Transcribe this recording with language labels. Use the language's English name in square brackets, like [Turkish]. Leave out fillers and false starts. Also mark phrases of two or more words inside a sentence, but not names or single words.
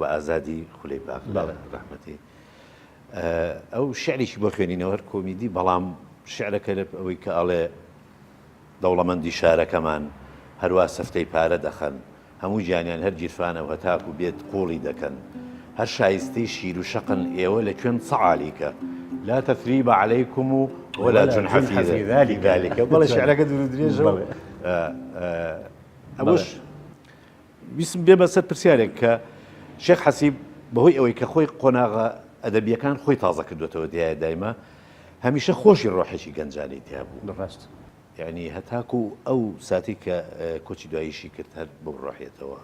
[Central Kurdish] ئازادی خولەی باق ڕەحمەتی ئەو شعرێکی بۆ خوێنینەوە هەر کۆمیدی بەڵام شعرەکە لە ئەوەی کە ئەڵێ دەوڵەمەندی شارەکەمان هەروە سەفتەی پارە دەخەن هەموو گیانیان هەر گیرفانە و هەتاکو بێت قوڵی دەکەن هەر شایستەی شیر و شەقن ئێوە لە کوێن سەعالیکە [Arabic] لا تثريب عليكم ولا جنح في ذلك [Central Kurdish] بەڵێ شعرەکە دوور درێژە ئەوەش ویسم بێ بەسەر پرسیارێک کە شێخ حەسیب بەهۆی ئەوەی کە خۆی قۆناغە ئەدەبیەکان خۆی تازە کردوێتەوە دیایە دایمە هەمیشە خۆشی ڕۆحێکی گەنجانەی تیا بوو ڕاست یعنی هەتاکو ئەو ساتی کە کۆچی دواییشی کرد هەر بۆ ڕۆحێتەوە